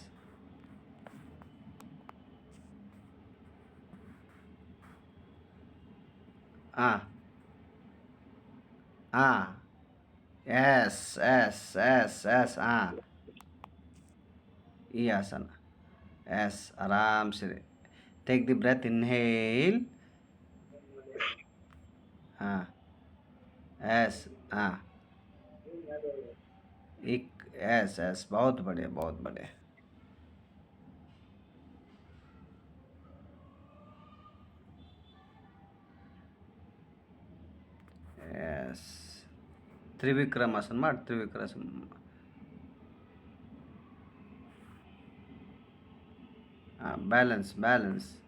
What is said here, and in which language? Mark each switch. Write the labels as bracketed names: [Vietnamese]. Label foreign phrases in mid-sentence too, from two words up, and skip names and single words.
[English] ಹಾಂ ಹಾಂ. yes yes yes yes. [Kannada] ಹಾಂ, ಈ ಆಸನ. ಎಸ್, ಆರಾಮ್ಸಿರಿ. [English] take the breath, inhale. ಹಾಂ. [Hindi] एस हाँ. एक. [English] yes yes, [Hindi] बहुत बढ़िया बहुत बढ़िया. एस. [Kannada] त्रिविक्रमासन ಮಾಡಿ त्रिविक्रमासन. ಹಾಂ, [English] balance balance.